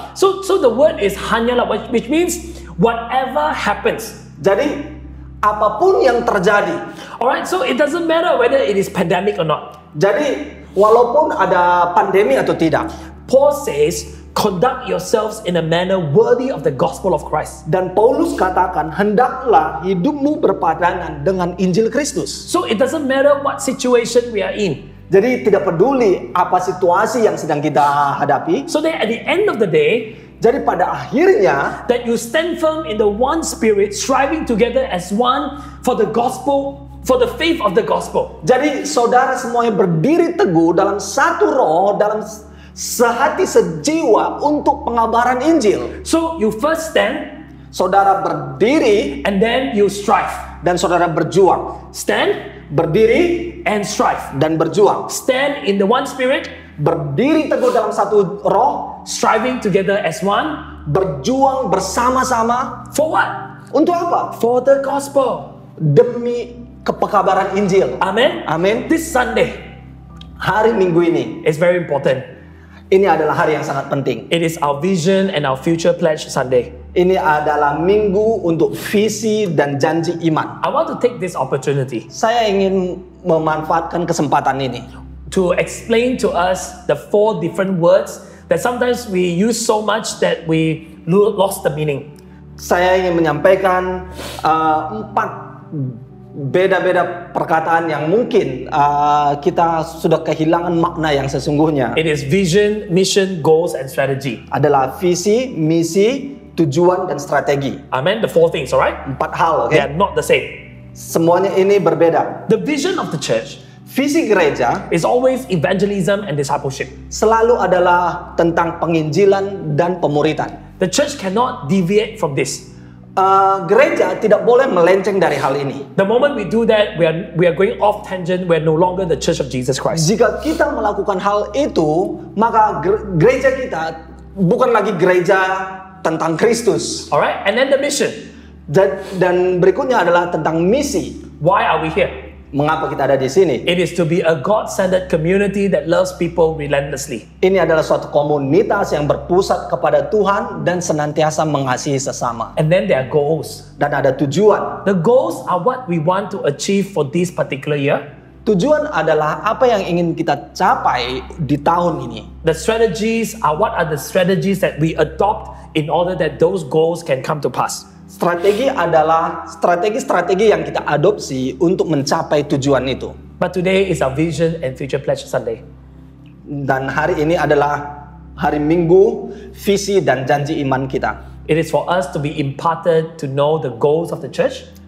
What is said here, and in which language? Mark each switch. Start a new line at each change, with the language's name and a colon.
English: So the word is hanyalah, which means whatever happens.
Indonesian: Jadi apapun yang terjadi.
English: Alright, so it doesn't matter whether it is pandemic or not.
Indonesian: Jadi walaupun ada pandemi atau tidak,
English: Paul says, conduct yourselves in a manner worthy of the gospel of Christ.
Indonesian: dan Paulus katakan hendaklah hidupmu berpadanan dengan Injil Kristus.
English: So it doesn't matter what situation we are in.
Indonesian: Jadi tidak peduli apa situasi yang sedang kita hadapi.
English: So that at the end of the day,
Indonesian: Jadi pada akhirnya
English: that you stand firm in the one spirit, striving together as one for the gospel, for the faith of the gospel.
Indonesian: jadi saudara semuanya berdiri teguh dalam satu roh, dalam sehati sejiwa untuk pengabaran Injil.
English: So you first stand
Indonesian: Saudara berdiri
English: and then you strive.
Indonesian: dan saudara berjuang.
English: Stand
Indonesian: Berdiri
English: and strive.
Indonesian: dan berjuang.
English: Stand in the one spirit,
Indonesian: Berdiri teguh dalam satu roh,
English: striving together as one.
Indonesian: berjuang bersama-sama.
English: For what?
Indonesian: Untuk apa?
English: For the gospel.
Indonesian: Demi kepekabaran Injil.
English: Amen.
Indonesian: Amin.
English: This Sunday
Indonesian: Hari Minggu ini,
English: is very important.
Indonesian: ini adalah hari yang sangat penting.
English: It is our vision and our future pledge Sunday.
Indonesian: Ini adalah minggu untuk visi dan janji iman.
English: I want to take this opportunity
Indonesian: Saya ingin memanfaatkan kesempatan ini
English: to explain to us the 4 different words that sometimes we use so much that we lost the meaning.
Indonesian: Saya ingin menyampaikan 4 beda-beda perkataan yang mungkin kita sudah kehilangan makna yang sesungguhnya.
English: It is vision, mission, goals, and strategy.
Indonesian: Adalah visi, misi, tujuan, dan strategi.
English: Amen. The 4 things, all right?
Indonesian: 4 hal, oke?
English: They are not the same.
Indonesian: Semuanya ini berbeda.
English: The vision of the church
Indonesian: Visi gereja
English: is always evangelism and discipleship.
Indonesian: selalu adalah tentang penginjilan dan pemuritan.
English: The church cannot deviate from this.
Indonesian: Gereja tidak boleh melenceng dari hal ini.
English: The moment we do that, we are going off tangent. We are no longer the church of Jesus Christ.
Indonesian: Jika kita melakukan hal itu, maka gereja kita bukan lagi gereja tentang Kristus.
English: All right? And then the mission.
Indonesian: Dan berikutnya adalah tentang misi.
English: Why are we here?
Indonesian: Mengapa kita ada di sini?
English: It is to be a God-centered community that loves people relentlessly.
Indonesian: Ini adalah suatu komunitas yang berpusat kepada Tuhan dan senantiasa mengasihi sesama.
English: And then there are goals.
Indonesian: Dan ada tujuan.
English: The goals are what we want to achieve for this particular year.
Indonesian: Tujuan adalah apa yang ingin kita capai di tahun ini.
English: The strategies are what are the strategies that we adopt in order that those goals can come to pass.
Indonesian: Strategi adalah strategi-strategi yang kita adopsi untuk mencapai tujuan itu.
English: But today is our Vision and Future Pledge Sunday.
Indonesian: Dan hari ini adalah hari Minggu visi dan janji iman kita.
English: It is for us to be imparted to know the goals of the church.